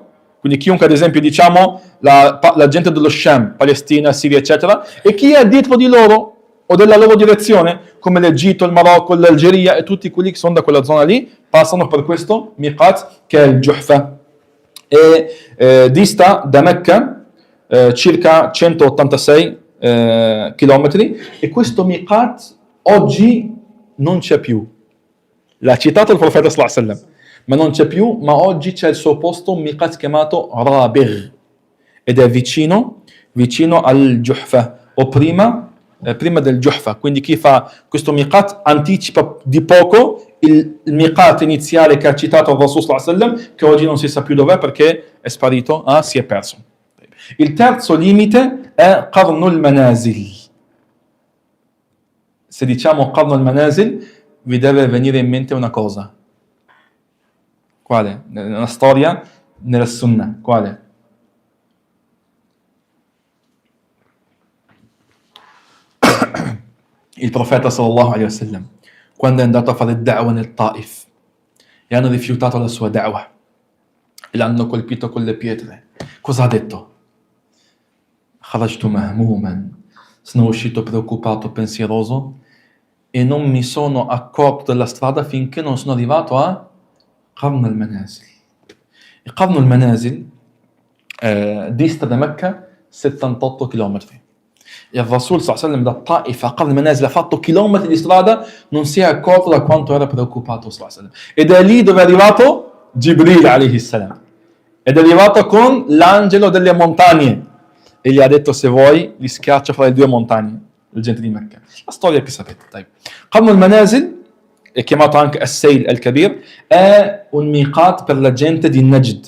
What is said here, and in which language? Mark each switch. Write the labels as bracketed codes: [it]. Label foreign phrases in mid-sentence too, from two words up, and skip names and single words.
[it] Quindi chiunque, ad esempio, diciamo la gente dello Sham, Palestina, Siria, eccetera, e chi è dietro di loro o della loro direzione, come l'Egitto, il Marocco, l'Algeria e tutti quelli che sono da quella zona lì, passano per questo miqat che è il Juhfa. E dista da Mecca circa 186 chilometri, e questo miqat oggi non c'è più. L'ha citato il profeta [ar] صلى الله عليه وسلم, [it] ma non c'è più, ma oggi c'è il suo posto, un miqat chiamato Rabigh, ed è vicino al Juhfa, o prima del Juhfa. Quindi chi fa questo miqat anticipa di poco il miqat iniziale che ha citato il Rasul [ar] صلى الله عليه وسلم, [it] che oggi non si sa più dov'è perché è sparito, si è perso. Il terzo limite è Qarnul Manazil. Se diciamo Qarnul Manazil, vi deve venire in mente una cosa. Quale? Una storia nella Sunnah. Quale? Il profeta [ar] صلى الله عليه وسلم, [it] quando è andato a fare da'wah nel Taif, e hanno rifiutato la sua da'wah e l'hanno colpito con le pietre, cosa ha detto? [ar] خرجت مهموما, [it] sono uscito preoccupato, pensieroso, e non mi sono accorto della strada finché non sono arrivato a Qarn al-Manazil. Il Qarn al-Manazil dista da Mecca 78 km. Il Rasul [ar] صلى الله عليه وسلم [it] da Taif a Qarn al-Manazil ha fatto chilometri di strada, non si è accorto da quanto era preoccupato [ar] صلى الله عليه وسلم. [it] Ed è lì dove è arrivato Jibril [ar] عليه السلام. [it] Ed è arrivato con l'angelo delle montagne e gli ha detto: se vuoi li schiaccio fra le due montagne, la gente di Mecca. La storia che sapete. Qarn al-Manazil, è chiamato anche As-Sayl al-Kabir, è un miqat per la gente di Najd.